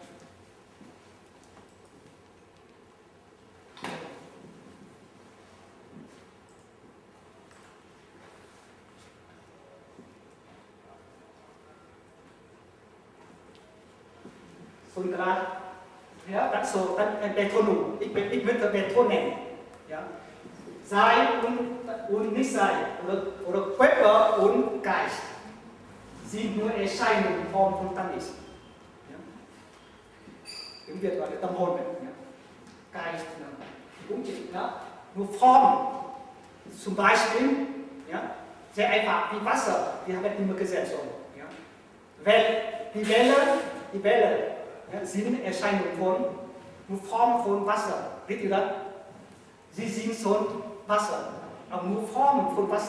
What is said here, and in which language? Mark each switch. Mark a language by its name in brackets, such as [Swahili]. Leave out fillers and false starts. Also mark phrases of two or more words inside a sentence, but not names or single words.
[German] Und klar, ja, das so, dann Betonung. Ich möchte betonen. Ja. Sein und nicht sein, oder Körper und Geist sind nur Erscheinungen Form von Tanis. Ja. [Vietnamese] Tiếng Việt gọi là tâm hồn đấy. [German] Geist, [Vietnamese] cũng chỉ [German] nur Formen. Zum Beispiel, ja, sehr einfach, wie Wasser, wir haben immer gesehen so. Ja. Die Welle sind Erscheinungen von, nur Formen von Wasser. Wisst ihr das? Sie sind schon Wasser, aber nur Formen von Wasser.